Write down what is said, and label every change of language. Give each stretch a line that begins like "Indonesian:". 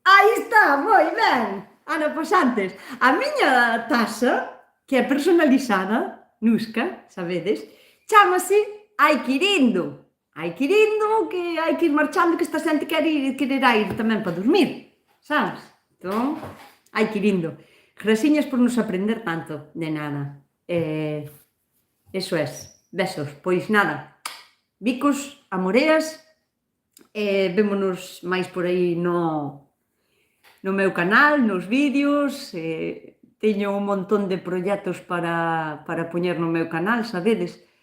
Galician: Aí está, moi ben! Ana, pois antes, a miña taxa, que é personalizada, Nusca, sabedes, chámase Hai que ir indo. Hai que ir indo, que hai que ir marchando, que esta xente quererá ir tamén para dormir, sabes? Entón, hai que ir indo. Grasiñas por nos aprender tanto, de nada.
Spanish: Eso es. Besos.
Galician: Pois nada, bicos, amoreas, vémonos máis por aí no meu canal, nos vídeos, teño un montón de proxectos para poñer no meu canal, sabedes?